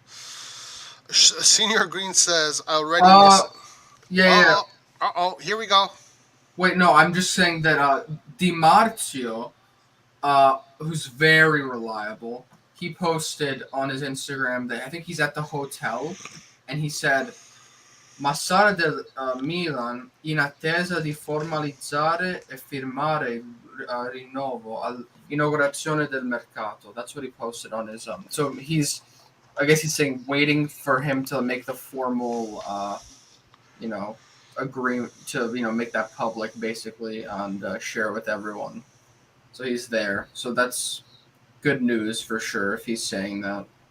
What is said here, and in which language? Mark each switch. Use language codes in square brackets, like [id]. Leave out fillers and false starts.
[en] Senior Green says, I already miss it. Yeah. Uh-oh, here we go. Wait, no, I'm just saying that Di Marzio, who's very reliable, he posted on his Instagram that I think he's at the hotel, and he said [it] Massara del Milan in attesa di formalizzare e firmare il rinnovo all'inaugurazione del mercato. [en] That's what he posted on his so he's I guess he's saying waiting for him to make the formal you know agree to make that public basically and share it with everyone. So he's there. So that's good news for sure if he's saying that.